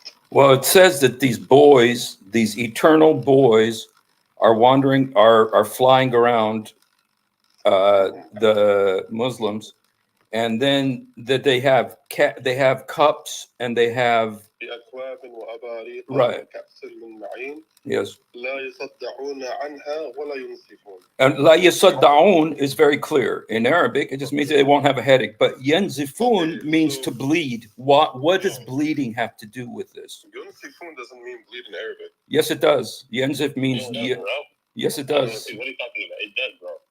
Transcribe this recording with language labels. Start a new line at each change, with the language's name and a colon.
English: Well, it says that these boys, these eternal boys, are wandering, are flying around the Muslims, and then that they have cups and they have
Arabic: بأكواب وأباريق
English: Right.
Arabic: وكأس من معين
English: yes.
Arabic: لا يصدعون عنها ولا ينصفون.
English: And la yasaddaun is very clear in Arabic. It just means they won't have a headache. But yanzifun means to bleed. What does bleeding have to do with this? ينصفون doesn't mean bleed in Arabic. Yes, it does. Yanzif means No, it does, bro. yes, it I don't does. see- What are you talking about? It does, bro.